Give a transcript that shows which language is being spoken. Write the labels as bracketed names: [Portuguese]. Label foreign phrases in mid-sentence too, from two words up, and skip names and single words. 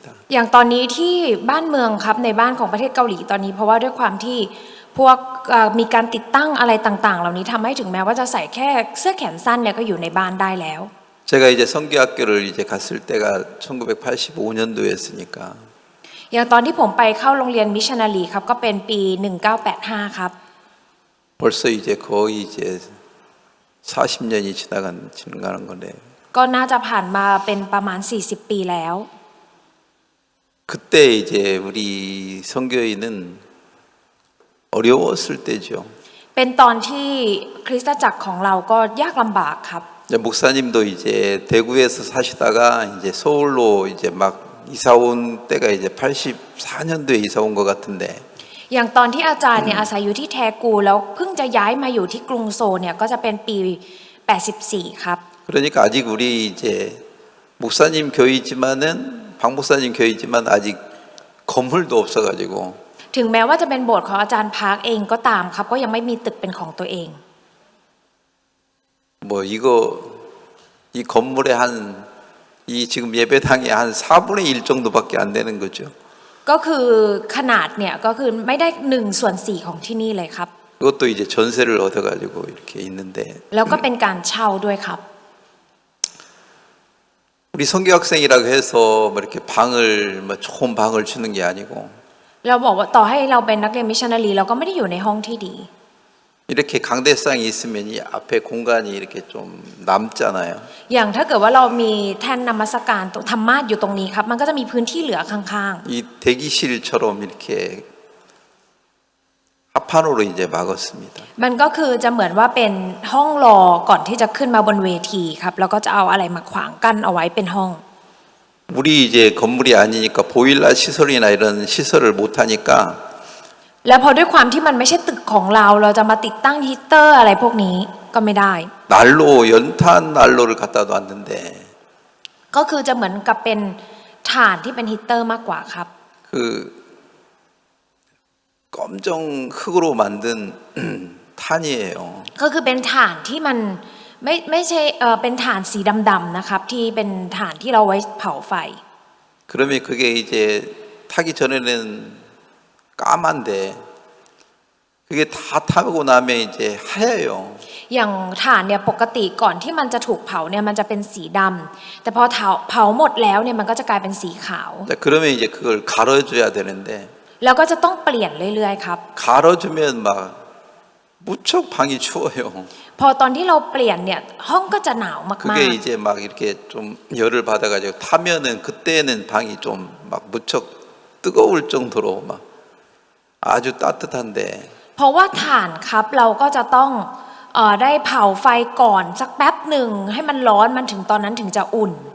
[Thai] อย่างตอนนี้ที่บ้านเมืองครับในบ้านของประเทศเกาหลีตอนนี้เพราะว่าด้วยความที่พวกมีการติดตั้งอะไรต่างๆเหล่านี้ทำให้ถึงแม้ว่าจะใส่แค่เสื้อแขนสั้นเนี่ยก็อยู่ในบ้านได้แล้ว [Korean] 제가 이제 성교학교를 이제 갔을 때가 1985년도였으니까 [Thai] อย่างตอนที่ผมไปเข้าโรงเรียนมิชชันนารีครับก็เป็นปี 1985 ครับ [Korean] 벌써 이제 거의 이제 40년이 지나가는 거네요. [Thai] ก็น่าจะผ่านมาเป็นประมาณ40 ปีแล้ว [Korean] 그때 이제 우리 선교인은 어려웠을 때죠. [Thai] เป็นตอนที่คริสตจักรของเราก็ยากลำบากครับ [Korean] 목사님도 이제 대구에서 사시다가 이제 서울로 이제 막 이사 온 때가 이제 84년도에 이사 온 것 같은데. [Thai] อย่างตอนที่อาจารย์เนี่ยอาศัยอยู่ที่แทกูแล้วเพิ่งจะย้ายมาอยู่ที่กรุงโซลเนี่ยก็จะเป็นปี 84 ครับ [Korean] 그러니까 아직 우리 이제 목사님 교회지만은 박 목사님 교회지만 아직 건물도 없어가지고 [Thai] ถึงแม้ว่าจะเป็นโบสถ์ของอาจารย์พาร์คเองก็ตามครับก็ยังไม่มีตึกเป็นของตัวเอง [Korean] 뭐 이거 이 건물에 한 이 지금 예배당이 한 4분의 1 정도밖에 안 되는 거죠. [Thai] ก็คือขนาดเนี่ยก็คือไม่ได้1/4ของที่นี่เลยครับ [Korean] 그것도 이제 전세를 얻어가지고 이렇게 있는데 [Thai] แล้วก็เป็นการเช่าด้วยครับ [Korean] 우리 선교학생이라고 해서 뭐 이렇게 방을 뭐 좋은 방을 주는 게 아니고 [Thai] เราบอกว่าต่อให้เราเป็นนักเรียนมิชชันนารีเราก็ไม่ได้อยู่ในห้องที่ดี [Korean] 이렇게 강대상이 있으면 이 앞에 공간이 이렇게 좀 남잖아요. [Thai] อย่างถ้าเกิดว่าเรามีแท่นนมัสการตรงธรรมาสน์อยู่ตรงนี้ครับมันก็จะมีพื้นที่เหลือข้าง [Korean] 이 대기실처럼 이렇게 합판으로 이제 막았습니다. [Thai] ๆมันก็คือจะเหมือนว่าเป็นห้องรอก่อนที่จะขึ้นมาบนเวทีครับแล้วก็จะเอาอะไรมาขวางกั้นเอาไว้เป็นห้อง [Korean] 우리 이제 건물이 아니니까 보일러 시설이나 이런 시설을 못 하니까 [Thai] แล้วพอด้วยความที่มันไม่ใช่ตึกของเราเราจะมาติดตั้งฮีตเตอร์อะไรพวกนี้ก็ไม่ได้ [Korean] 난로 연탄 난로를 갖다 놨는데 [Thai] ก็คือจะเหมือนกับเป็นถ่านที่เป็นฮีตเตอร์มากกว่าครับ [Korean] 그 검정 흙으로 만든 탄이에요. [Thai] ก็คือเป็นถ่านที่มันไม่ใช่เป็นถ่านสีดำๆนะครับที่เป็นถ่านที่เราไว้เผาไฟ [Korean] 그러면 그게 이제 타기 전에는 까만데 그게 다 타고 나면 이제 하얘요. [Thai] อย่างถ่านเนี่ยปกติก่อนที่มันจะถูกเผาเนี่ยมันจะเป็นสีดำแต่พอเผาหมดแล้วเนี่ยมันก็จะกลายเป็นสีขาว [Korean] 자, 그러면 이제 그걸 갈아줘야 되는데 [Thai] แล้วก็จะต้องเปลี่ยนเรื่อยๆครับ [Korean] 갈아주면 막 무척 방이 추워요. [Thai] พอตอนที่เราเปลี่ยนเนี่ยห้องก็จะหนาวมาก [Korean] 그게 이제 막 이렇게 좀 열을 받아가지고 타면은 그때는 방이 좀 막 무척 뜨거울 정도로 막 아주 따뜻한데 [Thai] ๆเพราะว่าถ่านครับเราก็จะต้องได้เผาไฟก่อนสักแป๊บหนึ่งให้มันร้อนมันถึงตอนนั้นถึงจะอุ่น